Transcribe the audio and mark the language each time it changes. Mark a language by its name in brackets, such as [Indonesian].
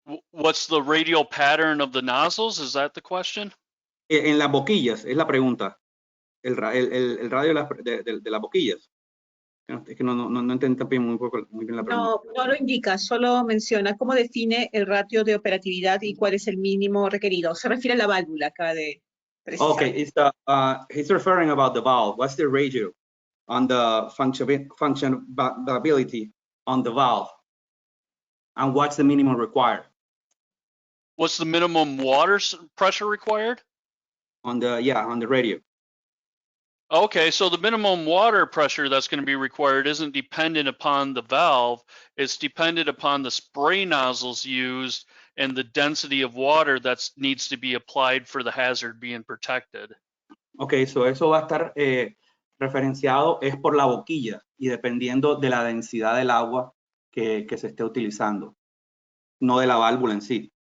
[English] What's the radial pattern of the nozzles? Is that the question? [Spanish] En las boquillas, es la pregunta. El radio de las boquillas. Es que no entiendo también muy bien la pregunta. No lo indica, solo menciona cómo define el ratio de operatividad y cuál es el mínimo requerido. Se refiere a la válvula, acaba de precisar. [English] Okay, he's referring about the valve. What's the ratio on the functionality on the valve? And what's the minimum required? What's the minimum water pressure required? On the radio. Okay, so the minimum water pressure that's going to be required isn't dependent upon the valve. It's dependent upon the spray nozzles used and the density of water that needs to be applied for the hazard being protected. [Spanish] Okay, so eso va a estar referenciado es por la boquilla y dependiendo de la densidad del agua que se esté utilizando, no de la válvula en sí.